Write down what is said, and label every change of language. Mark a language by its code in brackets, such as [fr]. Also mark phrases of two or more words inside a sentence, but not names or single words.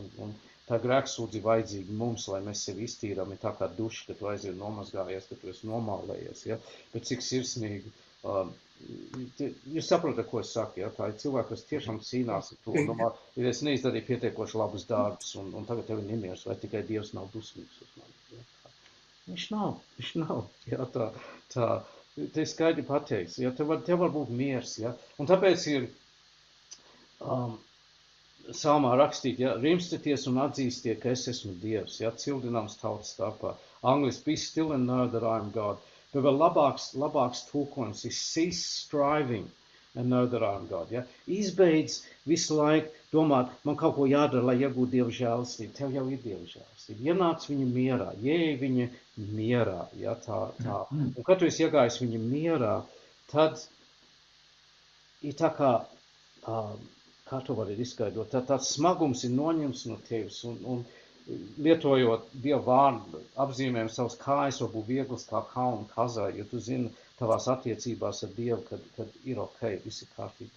[lv] un tā grēksūdzība vajadzīga mums, lai mēs sevi iztīrām, ir tā kā duša, ka tu aiziet nomazgājies, ka tu esi nomālējies, ja, bet cik sirsnīgi, jūs saprotat, ko es saku, ja, tā ir cilvēki, kas tiešām cīnās ar to, ja es neizdarīju pietiekoši labus darbus, un tagad tev ir nemiers, vai tikai Dievs nav dusmīgs uz mani, ja, viņš nav, ja, tā, te skaidri pateiks, ja, tev var būt miers, ja, un tāpēc ir salmā rakstīt, ja, rimstieties un atzīstiet, ka es esmu Dievs, ja, cildināms tautas starpā, angliski, [en] be still and know that I am God, [lv] bet vēl labāks tulkojums ir [en] cease striving and know that I am God, [lv] ja, izbeidz visu laiku domāt, man kaut ko jādara, lai iegūtu Dieva žēlastību, tev jau ir Dieva žēlastība, ienāc viņa mierā, ieej viņa mierā, ja, tā. Un kad tu esi iegājis viņa mierā, tad ir tā kā to var izskaidrot, tāds smagums ir noņemts no tevis, un lietojot Dieva vārdu, apzīmējam savas kājas, varbūt vieglas kā kalnu kazā, jo tu zini tavās attiecībās ar Dievu, kad ir ok, viss ir kārtībā.